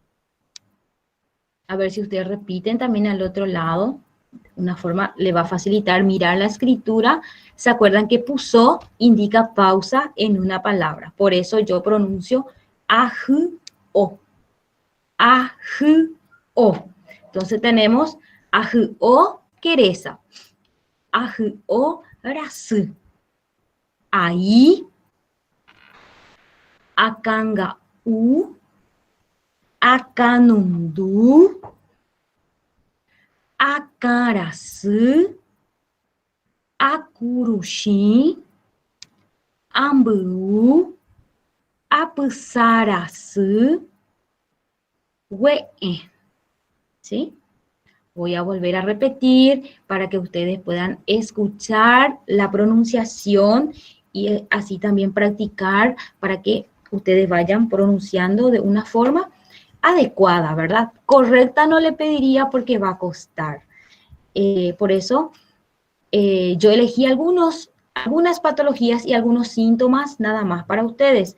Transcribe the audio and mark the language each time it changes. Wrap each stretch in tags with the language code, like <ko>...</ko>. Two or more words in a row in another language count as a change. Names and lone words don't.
<es>A ver si ustedes repiten también al otro lado. Una forma le va a facilitar mirar la escritura. ¿Se acuerdan que puso indica pausa en una palabra? Por eso yo pronuncio</es> <gn>aju o. Aju o.</gn> <es>Entonces tenemos</es> <gn>aju o queresa. Aju o rasu.</gn> <es>Ahí.</es> <gn>Akanga u. Akanundu. Akarasu. Akurushi. Amburu. Apusarasu. We'e.</gn> <es>¿Sí? Voy a volver a repetir para que ustedes puedan escuchar la pronunciación y así también practicar para que ustedes vayan pronunciando de una forma adecuada, ¿verdad? Correcta no le pediría porque va a costar. Por eso yo elegí algunas patologías y algunos síntomas nada más para ustedes.</es>